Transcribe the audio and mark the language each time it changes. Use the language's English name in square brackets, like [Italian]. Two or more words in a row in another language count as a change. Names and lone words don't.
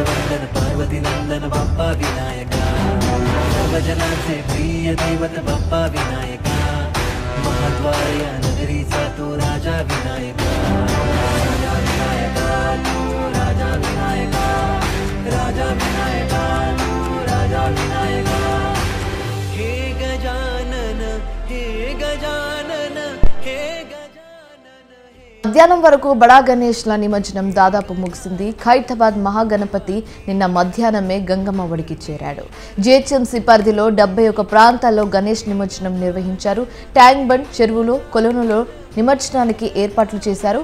[Marathi] नंदन पार्वती नंदन बप्पा विनायका सर्वजनांचे प्रिय दैवत बप्पा विनायका महाद्वार या नगरीचा तू राजा विनायका राजा विनायका तू राजा विनायका राजा विनायका तू राजा विनायका हे गजानन हे गजानन हे [Telugu] మధ్యాహ్నం వరకు బడా గణేష్ల నిమజ్జనం దాదాపు ముగిసింది. ఖైరతాబాద్ మహాగణపతి నిన్న మధ్యాహ్నమే గంగమ్మ ఒడికి చేరాడు. జిహెచ్ఎంసీ పరిధిలో 71 ప్రాంతాల్లో గణేష్ నిమజ్జనం నిర్వహించారు. ట్యాంక్ బండ్, చెరువులో, కొలనులో నిమజ్జనానికి ఏర్పాట్లు చేశారు.